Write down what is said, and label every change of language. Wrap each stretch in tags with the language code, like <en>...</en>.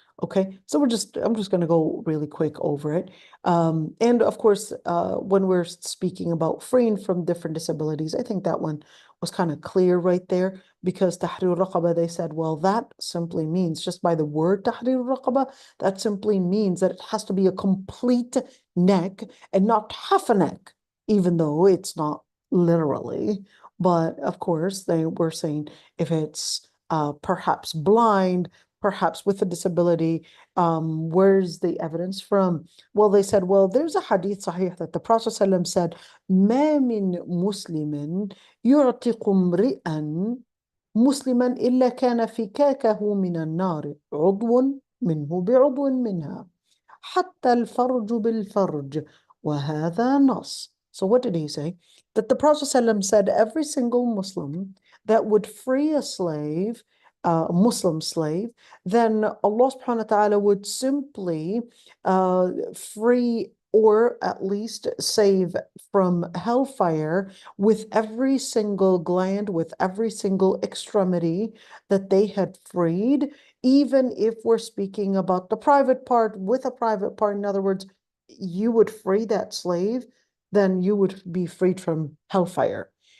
<en>Okay, so I'm just going to go really quick over it. And of course, when we're speaking about freeing from different disabilities, I think that one was kind of clear right there, because tahrir raqaba, they said, well, that simply means, just by the word tahrir raqaba, that simply means that it has to be a complete neck and not half a neck, even though it's not literally. But of course, they were saying if it's perhaps blind, perhaps with a disability, where's the evidence from? Well, they said, well, there's a hadith sahih that the Prophet ﷺ said,</en> <ar>ما من مسلم يعتق امرئا مسلما إلا كان فكاكه من النار عضو منه بعضو منها حتى الفرج بالفرج وهذا نص.</ar> <en>So what did he say? That the Prophet ﷺ said every single Muslim that would free a slave, a Muslim slave, then Allah subhanahu wa ta'ala would simply free, or at least save from hellfire, with every single gland, with every single extremity that they had freed, even if we're speaking about the private part with a private part. In other words, you would free that slave, then you would be freed from hellfire.</en>